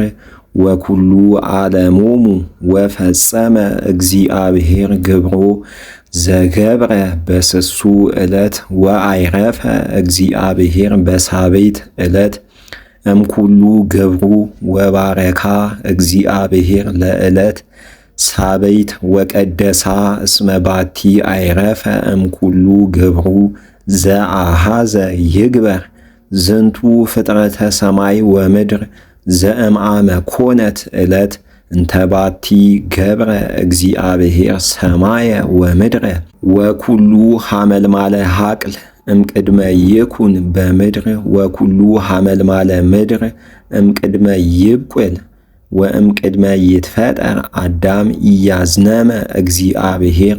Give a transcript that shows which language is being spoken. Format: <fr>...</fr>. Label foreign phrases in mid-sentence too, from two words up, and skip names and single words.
<gez>ወኩሉ ዓለሞሙ ወፈጸመ እግዚአብሔር ግብሮ ዘገብረ በስሱ ዕለት ወአይረፈ እግዚአብሔር በሳቤት ዕለት እምኩሉ ግብሩ ወባረካ እግዚአብሔር ለዕለት ሳቤት ወቀደሳ እስመ ባቲ አይረፈ እምኩሉ ግብሩ ዘአሃዘ ይግበር ዝንቱ ፍጥረተ ሰማይ ወምድር ዘእምአመ ኮነት ዕለት እንተባቲ ገብረ እግዚአብሔር ሰማየ ወምድረ ወኩሉ ሐመልማለ ሐቅል እምቅድመ ይኩን በምድር ወኩሉ ሐመልማለ ምድር እምቅድመ ይብቁል ወእምቅድመ ይትፈጠር አዳም ኢያዝነመ እግዚአብሔር</gez>